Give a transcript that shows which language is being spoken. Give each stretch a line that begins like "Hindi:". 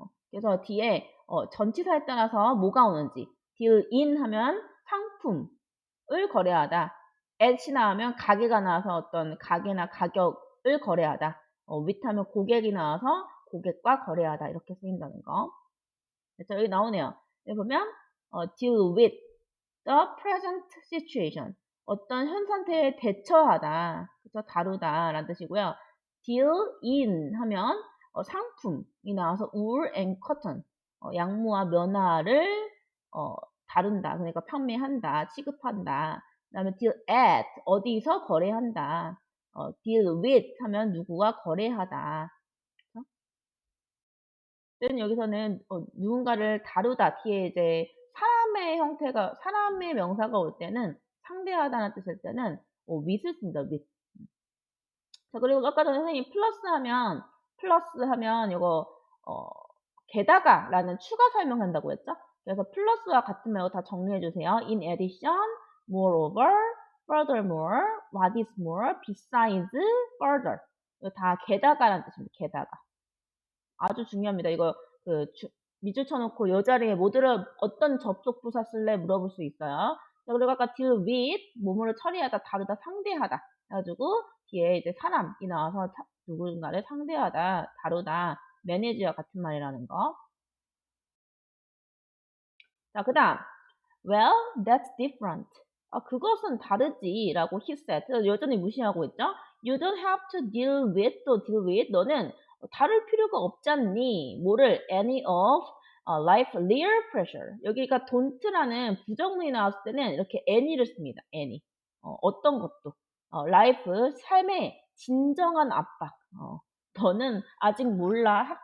Korean: 그래서 뒤에 전치사에 따라서 뭐가 오는지 deal in 하면 상품, 을 거래하다. at이 나오면 가게가 나와서 어떤 가게나 가격을 거래하다. with 하면 고객이 나와서 고객과 거래하다. 이렇게 쓰인다는 거. 그래서 여기 나오네요. 여기 보면
English: deal with the present situation.
Korean: 어떤 현 상태에 대처하다. 그래서 다루다 라는 뜻이고요. deal in 하면 상품이 나와서
English: wool and cotton.
Korean: 양모와 면화를 다룬다. 그러니까 판매한다. 취급한다. 그 다음에 deal at 어디서 거래한다. deal with 하면 누구와 거래하다. 그래서 여기서는 누군가를 다루다 뒤에 이제 사람의 형태가 사람의 명사가 올 때는 상대하다는 뜻일 때는 with를 씁니다. with. 자, 그리고 아까 전에 선생님 플러스 하면 이거 게다가라는 추가 설명한다고 했죠? 그래서 플러스와 같은 말고 다 정리해 주세요.
English: In addition, moreover, furthermore, what is more, besides, further.
Korean: 이거 다 게다가라는 뜻입니다. 게다가. 아주 중요합니다. 이거 밑줄 쳐놓고 요 자리에 뭐 들어 어떤 접속 부사 쓸래 물어볼 수 있어요. 자, 그리고 아까 deal with 뭐뭐를 처리하다, 다루다, 상대하다 해가지고 뒤에 이제 사람이 나와서 누군가를 상대하다, 다루다, 매니지와 같은 말이라는 거. 자, 그 다음
English: well, that's different.
Korean: 그것은 다르지 라고
English: he said.
Korean: 여전히 무시하고 있죠.
English: You don't have to deal with 또 deal with.
Korean: 너는 다룰 필요가 없잖니. 뭐를
English: any of life real pressure.
Korean: 여기가 don't라는 부정문이 나왔을 때는 이렇게 any를 씁니다. any. 어떤 것도. life 삶의 진정한 압박. 너는 아직 몰라.